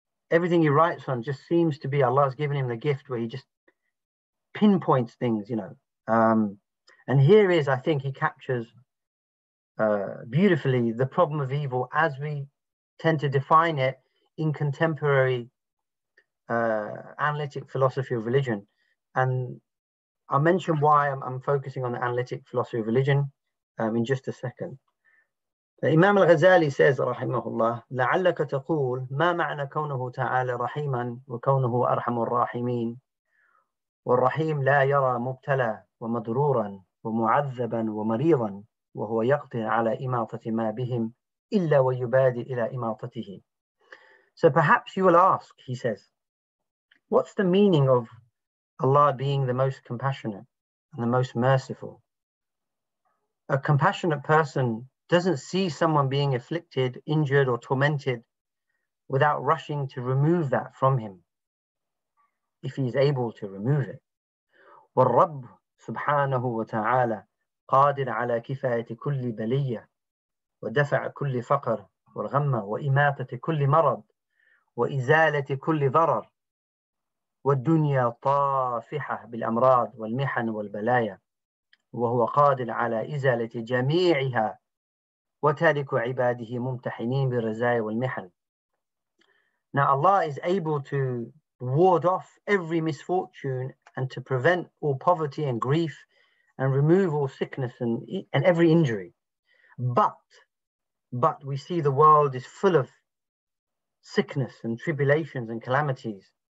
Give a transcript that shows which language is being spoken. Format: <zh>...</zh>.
<en>Everything he writes on just seems to be, Allah has given him the gift where he just pinpoints things, and here is, I think he captures beautifully the problem of evil as we tend to define it in contemporary analytic philosophy of religion. And I'll mention why I'm focusing on the analytic philosophy of religion in just a second. Imam al-Ghazali says,</en> <ar>rahimahullah, لَعَلَّكَ تَقُولُ مَا مَعْنَى كَوْنَهُ تَعَالَى رَحِيمًا وَكَوْنَهُ أَرْحَمُ الرَّاحِمِينَ والرحيم لا يرى مبتلى ومضرورا ومعذبا ومريضا وهو يقدر على إماطة ما بهم إلا ويبادر إلى إماطته.</ar> <en>So perhaps you will ask, he says, what's the meaning of Allah being the most compassionate and the most merciful? A compassionate person doesn't see someone being afflicted, injured, or tormented without rushing to remove that from him, if he is able to remove it.</en> <ar>والرب سبحانه وتعالى قادر على كفاية كل بلية ودفع كل فقر والغم وإماتة كل مرض وإزالة كل ضرر والدنيا طافحة بالأمراض والمحن والبلايا وهو قادر على إزالة جميعها وتارك عباده ممتحنين بالرزايا والمحن.</ar> <en>Now Allah is able to ward off every misfortune and to prevent all poverty and grief and remove all sickness and every injury. But we see the world is full of sickness and tribulations and calamities.</en>